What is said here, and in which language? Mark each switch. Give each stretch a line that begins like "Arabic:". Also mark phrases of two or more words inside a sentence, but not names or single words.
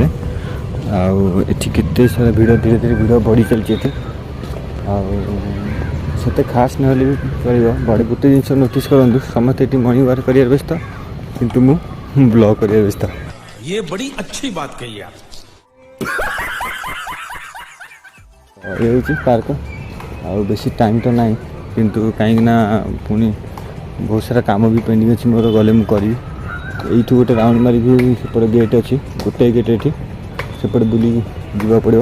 Odia: ଆଉ ଏଠି କେତେ ସାରା ଭିଡ଼, ଧୀରେ ଧୀରେ ଭିଡ଼ ବଢ଼ି ଚାଲିଛି ଏଠି। ଆଉ ସେତେ ଖାସ୍ ନହେଲେ ବି ଚଳିବ। ବଡ଼ ଗୋଟେ ଜିନିଷ ନୋଟିସ୍ କରନ୍ତୁ, ସମସ୍ତେ ଏଠି
English: morning walk
Odia: କରିବାର ବ୍ୟସ୍ତ, କିନ୍ତୁ ମୁଁ ବ୍ଲଗ୍ କରିବାର ବ୍ୟସ୍ତ।
Hindi: ये बड़ी अच्छी बात कही आप।
Odia: ଏ ହେଉଛି ପାର୍କ। ଆଉ ବେଶୀ ଟାଇମ୍ ତ ନାହିଁ, କିନ୍ତୁ କାହିଁକିନା ପୁଣି ବହୁତ ସାରା କାମ ବି ପେଣ୍ଡିଂ ଅଛି ମୋର, ଗଲେ ମୁଁ କରିବି। ଏଇଠୁ ଗୋଟେ ରାଉଣ୍ଡ ମାରିକି ସେପଟେ ଗେଟ୍ ଅଛି, ଗୋଟାଏ ଗେଟ୍ ଏଠି, ସେପଟେ ବୁଲିକି ଯିବାକୁ ପଡ଼ିବ।